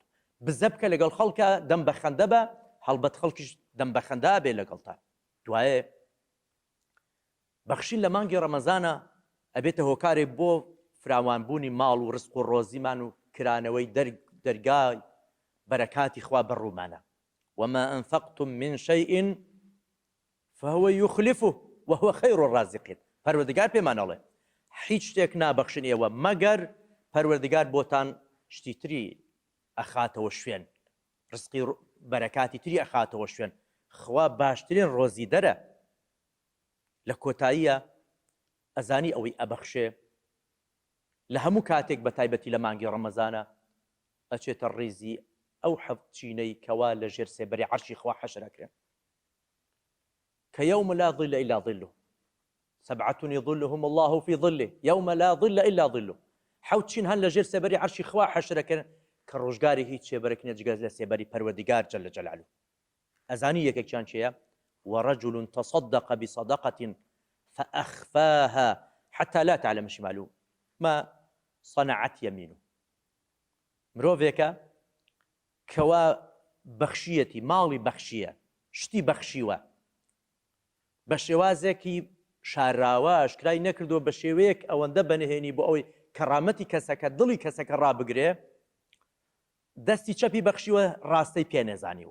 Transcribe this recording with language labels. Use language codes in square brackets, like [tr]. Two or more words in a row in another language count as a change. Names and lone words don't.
[ckb] بزە بکە لەگەڵ خەڵکە دەم بە خەندە بە هەڵبەت خەڵکیش دەم بە خەندە بێ لەگەڵتا. دوایێ بەخشین لە مانگی ڕەمەزانە ئەبێتە هۆکارێک بۆ فراوانبوونی ماڵ و ڕزق و ڕۆزیمان و کرانەوەی دەرگای بەرەکاتی خوا بەڕوومانە. [ar] وما أنفقتم من شيء فهو يخلفه وهو خير الرازقين. [ckb] پەروەردگار پێمانەڵێ هیچ شتێک نابەخشن ئێوە مەگەر پەروەردگار بۆتان شتی تری ئەخاتەوە شوێن، ڕزقی بەرەکاتی تری ئەخاتەوە شوێن. خوا باشترین ڕۆزی دەرە. لە کۆتاییە ئەزانی ئەوەی ئەبەخشێ لە هەموو کاتێک بە تایبەتی لە مانگی ڕەمەزانە ئەچێتە ڕێزی ئەو حەفت چینەی کەوا لە ژێر سێبەری عەرشی خوا حەشرەکرێن کە [ar] یەوم لا ظل إلا ظله سبعة يظلهم الله في ظله يوم لا ظل إلا ظله. [ckb] حەوت چین هەن لە ژێر سێبەری عەرشی خوا حەشرەکرێن کە ڕۆژگاری هیچ سێبەرێک نییە جگە لە سێبەری پەروەردگار [ar] جەل جەلالوه. [ckb] ئەزانی یەکێکیان چییە؟ [ar] ورجل تصدق بصدقة فأخفاها حتى لا تعلم شماله ما صنعت يمينه. [ckb] مرۆڤێکە کەوا بەخشیەتی ماڵی بەخشیە شتی بەخشیوە بە شێوازێکی شاراوە ئاشکرای نەکردووە بە شێوەیەک ئەوەندە بەنهێنی بۆ ئەوەی کەڕامەتی کەسەکە دڵی کەسەکە ڕابگرێ دەستی چەپی بەخشیوە ڕاستەی پێنێزانیوە.